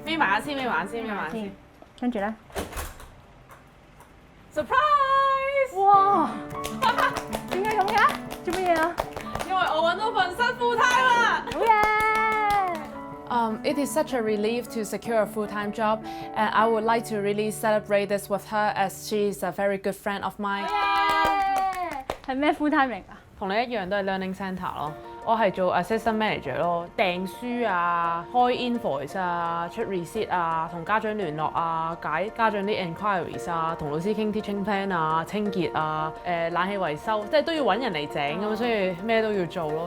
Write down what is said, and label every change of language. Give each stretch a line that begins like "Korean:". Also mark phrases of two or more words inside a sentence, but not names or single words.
Cantonese: 眯埋眼先，眯埋眼先，眯埋眼先。跟住咧 Surprise！哇！點解咁嘅？做乜嘢啊？因為我揾到份新 full-time 啦！好嘢！
English: It is such a relief to secure a full-time job, and I would like to really celebrate this with her as she is a very good friend of mine.
Cantonese: 係咩
English: full time
Cantonese: 嚟㗎？同你一樣都係
English: learning centre
Cantonese: 咯。我係做
English: assistant manager
Cantonese: 咯，訂書啊、開 invoice 啊、出 receipt 啊、同家長聯絡啊、解家長啲 enquiries 啊、同老師傾
English: teaching plan
Cantonese: 啊、清潔啊、冷氣維修，即係都要揾人嚟整咁，所以咩都要做咯。